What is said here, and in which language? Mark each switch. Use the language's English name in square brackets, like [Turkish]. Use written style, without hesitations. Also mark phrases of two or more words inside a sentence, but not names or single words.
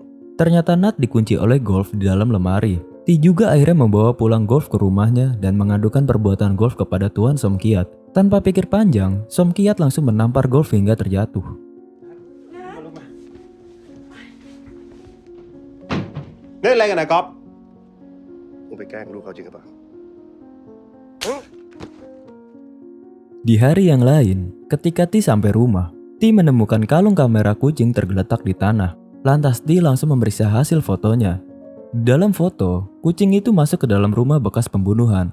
[Indonesian] Ternyata Nat dikunci oleh Golf di dalam lemari. Ti juga akhirnya membawa pulang Golf ke rumahnya dan mengadukan perbuatan Golf kepada Tuan Somkiat. Tanpa pikir panjang, Somkiat langsung menampar Golf hingga terjatuh. Ini lagi kan Kop? [Thai] Mau ไปแกล้งลูกเขาจริงหรือเปล่า [Indonesian] Di hari yang lain, ketika Ti sampai rumah, Ti menemukan kalung kamera kucing tergeletak di tanah. Lantas Ti langsung memeriksa hasil fotonya. Dalam foto, kucing itu masuk ke dalam rumah bekas pembunuhan.